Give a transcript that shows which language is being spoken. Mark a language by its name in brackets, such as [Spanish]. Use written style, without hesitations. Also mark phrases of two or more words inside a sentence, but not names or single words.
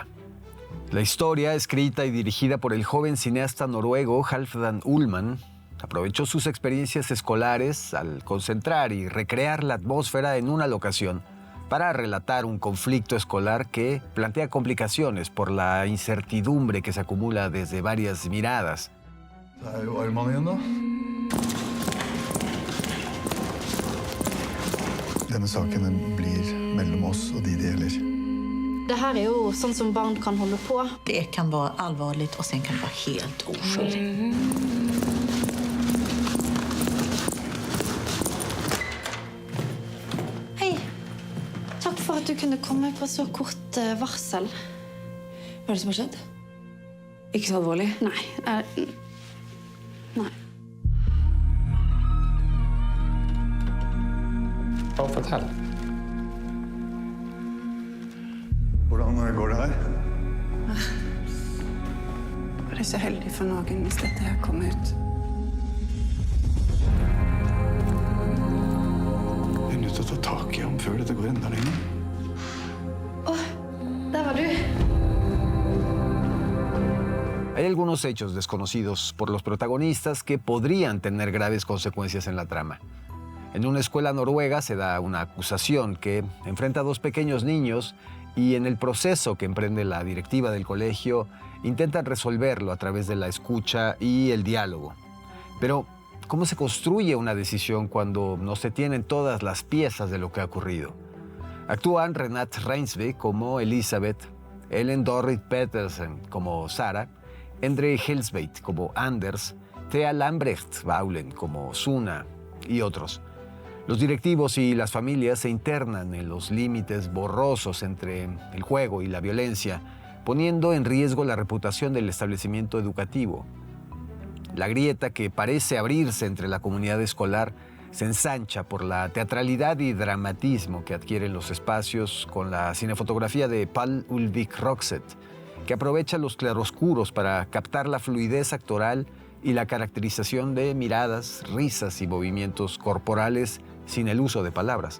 [Spanish] La historia, escrita y dirigida por el joven cineasta noruego Halfdan Ullman, aprovechó sus experiencias escolares al concentrar y recrear la atmósfera en una locación para relatar un conflicto escolar que plantea complicaciones por la incertidumbre que se acumula desde varias miradas. [Norwegian] Denne saken blir mellom oss og de det gjelder. [Swedish] Det här är ju sånt som barn kan hålla på. Det kan vara allvarligt och sen kan det vara helt oskyldigt. Hej. Tack för att du kunde komma på så kort varsel. Vad är det som har skett? [Norwegian] Ikke så alvorlig? Nej. Nej. Fortell. Hvordan går det her? Bare så heldig for noen hvis dette her kommer ut. Jeg er nødt til å ta tak i ham før dette går enda lenger. [Swedish] Där var du. [Spanish] Hay algunos hechos desconocidos por los protagonistas que podrían tener graves consecuencias en la trama. En una escuela noruega se da una acusación que enfrenta a dos pequeños niños y en el proceso que emprende la directiva del colegio intentan resolverlo a través de la escucha y el diálogo. Pero, ¿cómo se construye una decisión cuando no se tienen todas las piezas de lo que ha ocurrido? Actúan Renate Reinsve como Elisabeth, Ellen Dorrit Petersen como Sara, Endre Helsveit como Anders, Thea Lambrecht Baulen como Suna y otros. Los directivos y las familias se internan en los límites borrosos entre el juego y la violencia, poniendo en riesgo la reputación del establecimiento educativo. La grieta que parece abrirse entre la comunidad escolar se ensancha por la teatralidad y dramatismo que adquieren los espacios con la cinefotografía de Pál Ulvik Roxet, que aprovecha los claroscuros para captar la fluidez actoral y la caracterización de miradas, risas y movimientos corporales sin el uso de palabras.